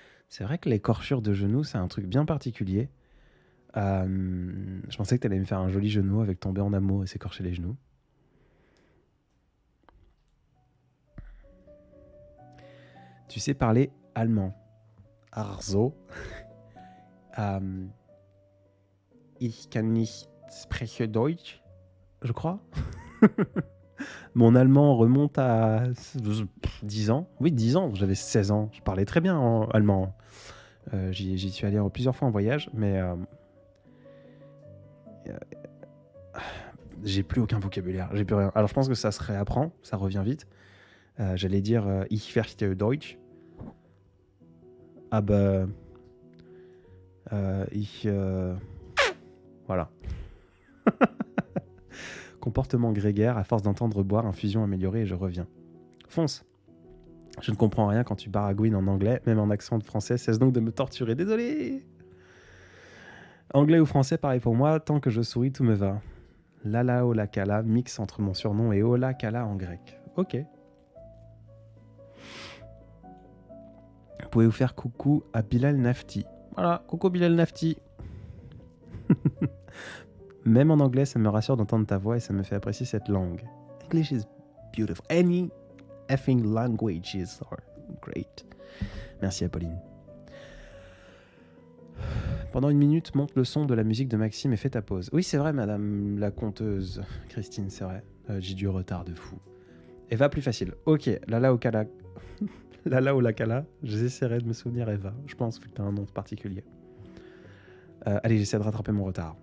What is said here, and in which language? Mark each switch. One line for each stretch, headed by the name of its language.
French: C'est vrai que l'écorchure de genou, c'est un truc bien particulier. Je pensais que t'allais me faire un joli genou avec tomber en amour et s'écorcher les genoux. Tu sais parler allemand.
German: Also. Ich kann nicht sprechen Deutsch,
French: je crois. Mon allemand remonte à 10 ans. Oui, 10 ans. J'avais 16 ans. Je parlais très bien en allemand. J'y suis allé plusieurs fois en voyage, mais j'ai plus aucun vocabulaire. J'ai plus rien. Alors, je pense que ça se réapprend. Ça revient vite. J'allais dire
German: Ich verstehe Deutsch. Aber ich...
French: Voilà. Comportement grégaire, à force d'entendre boire, infusion améliorée et je reviens. Fonce. Je ne comprends rien quand tu baragouines en anglais, même en accent de français, cesse donc de me torturer, désolé. Anglais ou français, pareil pour moi, tant que je souris, tout me va. Lala Ola Kala, mix entre mon surnom et Ola Kala en grec. Ok. Pouvez-vous faire coucou à Bilal Nafti? Voilà, coucou Bilal Nafti. Même en anglais, ça me rassure d'entendre ta voix et ça me fait apprécier cette langue.
English: English is beautiful. Any effing languages are great.
French: Merci Apolline. Pendant une minute, monte le son de la musique de Maxime et fais ta pause. Oui, c'est vrai, madame la conteuse. Christine, c'est vrai. J'ai du retard de fou. Eva, plus facile. Ok, Lala Okala. Lala Olakala. J'essaierai de me souvenir Eva. Je pense que tu as un nom particulier. Allez, j'essaie de rattraper mon retard.